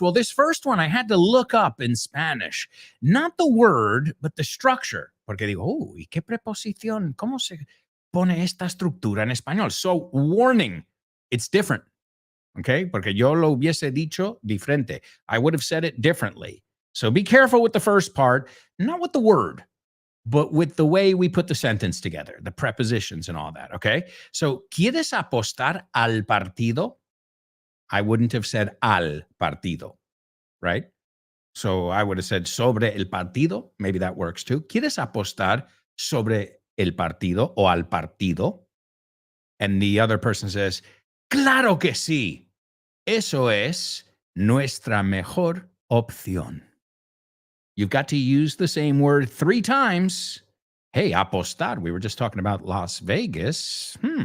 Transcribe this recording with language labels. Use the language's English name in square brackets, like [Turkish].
[English] Well, this first one I had to look up in Spanish. Not the word, but the structure. [Spanish] Porque digo, ¿y qué preposición? ¿Cómo se pone esta estructura en español? [English] So, warning, it's different. Okay? [Spanish] Porque yo lo hubiese dicho diferente. [English] I would have said it differently. So be careful with the first part, not with the word, but with the way we put the sentence together, the prepositions and all that. Okay? [Spanish] So, ¿quieres apostar al partido? [English] I wouldn't have said [Spanish] al partido, [English] right? So I would have said [Spanish] sobre el partido. [English] Maybe that works too. [Spanish] ¿Quieres apostar sobre el partido o al partido? [English] And the other person says, [Spanish] claro que sí. Eso es nuestra mejor opción. [English] You've got to use the same word 3 times. Hey, apostar. We were just talking about Las Vegas.